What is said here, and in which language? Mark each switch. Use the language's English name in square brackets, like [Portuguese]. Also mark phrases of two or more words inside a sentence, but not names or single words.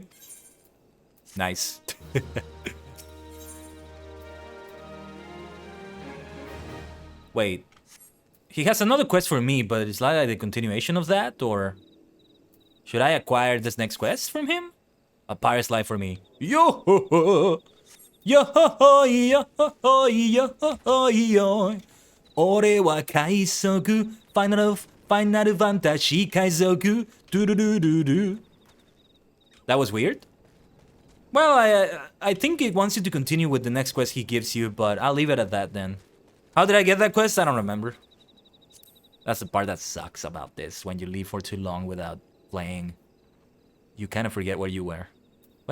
[English] Nice. Wait, he has another quest for me, but it's like the continuation of that, or should I acquire this next quest from him? A pirate's life for me. Yo ho ho, yo ho ho, yo ho ho, yo ho ho, yo. [Japanese] Ore wa kaisoku, final fantasy kaisoku, do do do do do. [English] That was weird. Well, I think it wants you to continue with the next quest he gives you, but I'll leave it at that then. How did I get that quest? I don't remember. That's the part that sucks about this. When you leave for too long without playing, you kind of forget where you were.